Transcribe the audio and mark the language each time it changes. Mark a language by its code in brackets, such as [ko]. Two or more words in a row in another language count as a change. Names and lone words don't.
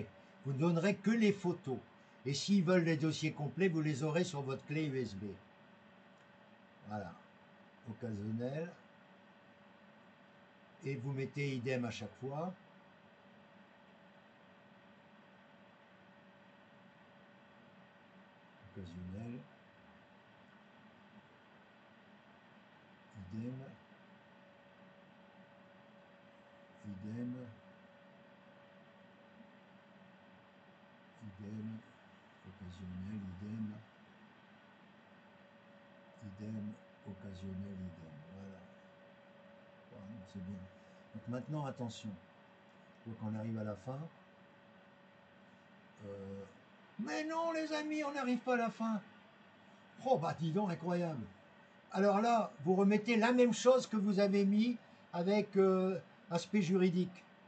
[fr] Vous ne donnerez que les photos. Et s'ils veulent les dossiers complets, vous les aurez sur votre clé USB. Voilà. Occasionnel. Et vous mettez idem à chaque fois. Occasionnel. Idem. Idem. Idem. Occasionnel, idem. Idem, occasionnel, idem. Voilà. Voilà, c'est bien. Donc maintenant, attention. Donc on arrive à la fin. Mais non, les amis, on n'arrive pas à la fin. Oh, bah dis donc, incroyable. Alors là, vous remettez la même chose que vous avez mis avec aspect juridique.